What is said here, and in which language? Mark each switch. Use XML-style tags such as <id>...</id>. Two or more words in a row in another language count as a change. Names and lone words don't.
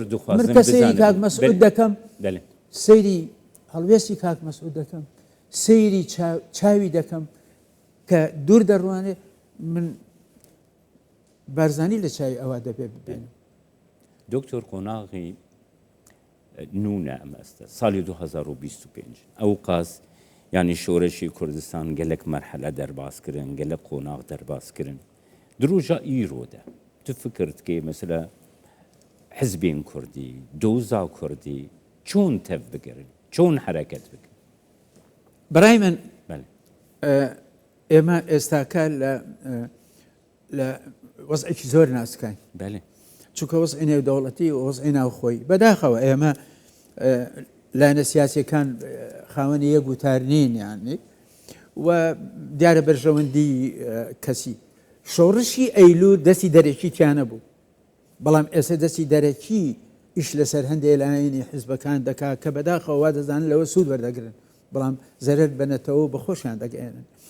<ckb>من کە سەیری کاک مەسعود دەکەم سەیری هەڵوێستی کاک مەسعود دەکەم سەیری چاوی دەکەم کە دوور دەڕوانێ من بارزانی لە چاوی ئەوە دەبێ ببێنم دکتۆر قۆناغی نونە ئەمە ئەستە ساڵی 2025 ئەو قاس ینی شۆرەشی کوردستان</ckb> <ku>gelek merhele derbaskirin gelek qonaq derbaskirin diroja îroda tu fikir dikê mesela hizbên Kurdî doza Kurdî çûn tev bigirin çûn hereket bikin</ku> <ckb>برای من ئێمە ئێستاکە لە وەزعێکی زۆر ناسکاین چونکە وەزعی نێودەوڵەتی و وەزعی ناوخۆی بەداخەوە ئێمە لایەنە سیاسیەکان خاوەنی یەک وتار نین یانی و دیارە بەرژەوەندی کەسی شۆڕشی ئەیلوو دەستی دەرەکی تیانە بوو بەڵام ئێستا دەستی دەرەکی ئیش لەسەر هەندێک لایەنی حیزبەکان دەکات کە بەداخەوە دەزانن لەوە سوود وەردەگرن بەڵام زەرەر بنەتەوە بە خۆشیان دەگەێنن</ckb>